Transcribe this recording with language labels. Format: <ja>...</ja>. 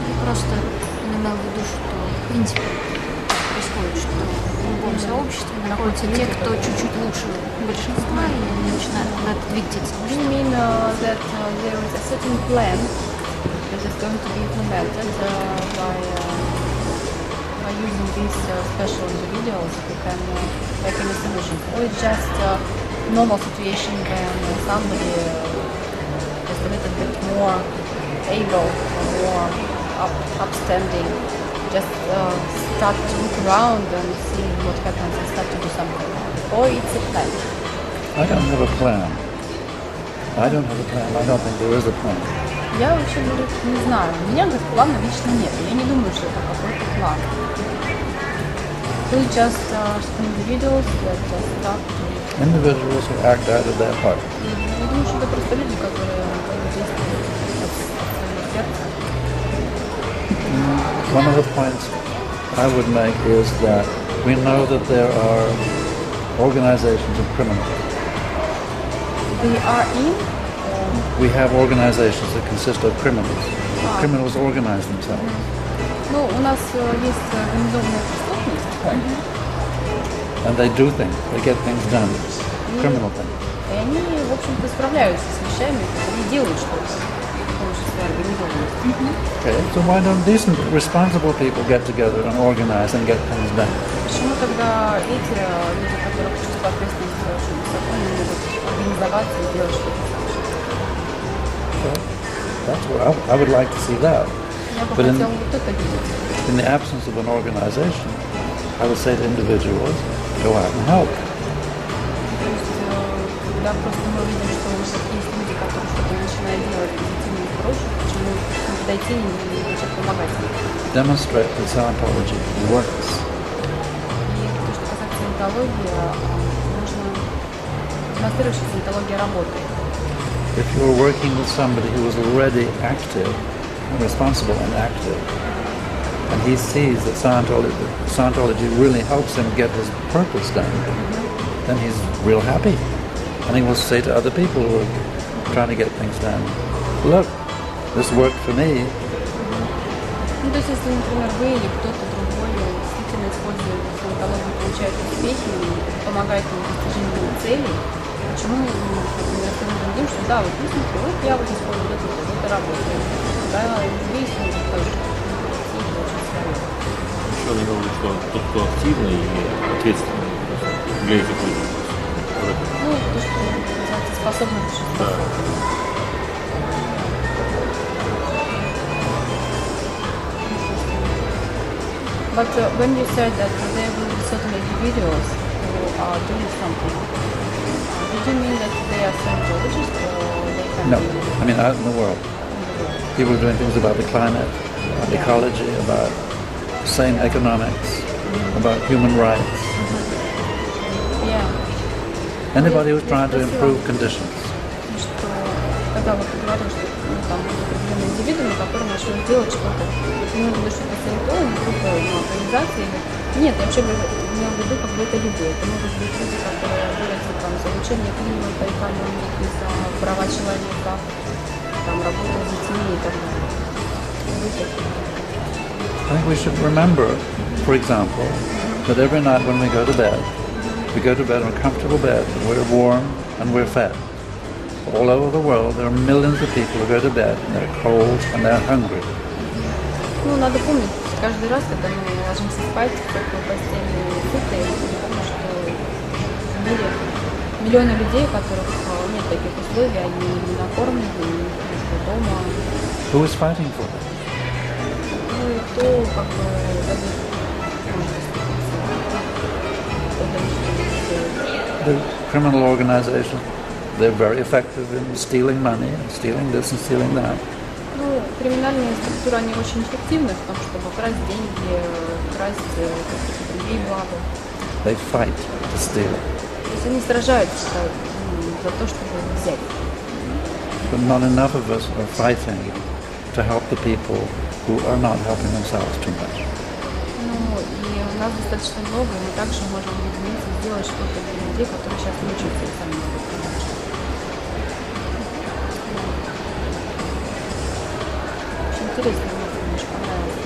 <ru>Или просто он имел в виду, что в принципе происходит, что в любом сообществе находятся те, кто чуть-чуть лучше большинства и начинают куда-то двигаться.</ru> <en>Do you mean that there is a certain plan that is going to be implemented by using these special individuals who can make any solutions? Or it's just a normal situation when somebody is a little bit more able, more upstanding, just start to look around and see what happens and start to do something. Or it's a plan. I don't have a plan. I don't have a plan. I don't think there is a plan.</en> <ru>Я вообще, говорю, не знаю. У меня, говорит, плана лично нет. Я не думаю, что это какой-то план.</ru> <en>It's just individuals that start to... Individuals who act out of their heart.</en> <ru>Я думаю, что это просто люди, которые действуют от своего сердца.</ru> <en>One of the points I would make is that we know that there are organizations of criminals. They are in? We have organizations that consist of criminals. Criminals organize themselves.</en> <ru>Ну, у нас есть организованная преступность.</ru> <en>And they do things. They get things done. Criminal things.</en> <ru>И они, в общем-то, справляются с вещами, они делают что-то с помощью своей организованности.</ru> <en>Okay, so why don't decent, responsible people get together and organize and get things done?</en> <ru>Почему тогда эти люди, которых чувство ответственности очень высоко, не могут организоваться и делать что-то?</ru> <en>That's what I would like to see that.</en> <ru>Я бы</ru> <en>But</en> <ru>хотела вот это видеть.</ru> <en>in the absence of an organization, I would say to individuals, go out and help.</en> <ru>То есть, когда просто мы видим, что у нас есть люди, которые что-то начинают делать позитивно и хорошее, почему не подойти и начать помогать им?</ru> <en>Demonstrate that Scientology works.</en> <ru>И то, что касается саентологии, нужно демонстрировать, что саентология работает.</ru> <en>If you're working with somebody who is already active, responsible and active, and he sees that Scientology really helps him get his purpose done, then he's real happy. And he will say to other people who are trying to get things done, look, this worked for me.</en> <ru>Ну, то есть, если, например, вы или кто-то другой действительно использует саентологию, получает успехи и помогает ему в достижении целей, почему мы, например, скажем другим, что да, вот смотри, вот я вот использую это работает. Да, здесь можно тоже очень свое. Еще он говорит, что тот, кто активный и ответственный для этих людей. Ну, то, что называется способность жизнеспособность.</ru> <en>But when you said that there will be certain individuals who are doing something, did you mean that they are Scientologists or they can No, be... I mean out in the world. People are doing things about the climate, about ecology, about sane economics, about human rights. Yeah. Anybody who's trying to improve conditions.</en> <ru>Что, когда вот ты говорил, что там определенные индивидуумы, которые начнут делать что-то, имел в виду, что это саентологи, группа, организации, нет, я вообще имел в виду, как бы это люди. Это могут быть люди, которые борются там за улучшение климата, экономики, за права человека, там работа с детьми и так далее.</ru> <en>I think we should remember, for example, that every night when we go to bed in a comfortable bed, and we're warm and we're fed. All over the world, there are millions of people who go to bed and they're cold and they're hungry.</en> <ru>Ну, надо помнить, каждый раз, когда мы ложимся спать в теплой постели сытые, мы помним, что в мире миллионы людей, у которых нет таких условий, они не накормлены, не находятся дома.</ru> <en>Who is fighting for that?</en> <ru>Ну, и то, как бы,</ru> <en>The criminal organization, they're very effective in stealing money and stealing this and stealing that.</en> <ru>Ну, криминальные структуры, они очень эффективны в том, чтобы красть деньги, красть какие-то другие блага.</ru> <en>They fight to steal.</en> <ru>То есть они сражаются за то, чтобы взять.</ru> <en>But not enough of us are fighting to help the people who are not helping themselves too much.</en> <ru>Ну, и у нас достаточно много, и мы также можем объединиться и сделать что-то для людей, которые сейчас мучаются и сами могут помочь. Очень интересно, мне очень понравилось.</ru>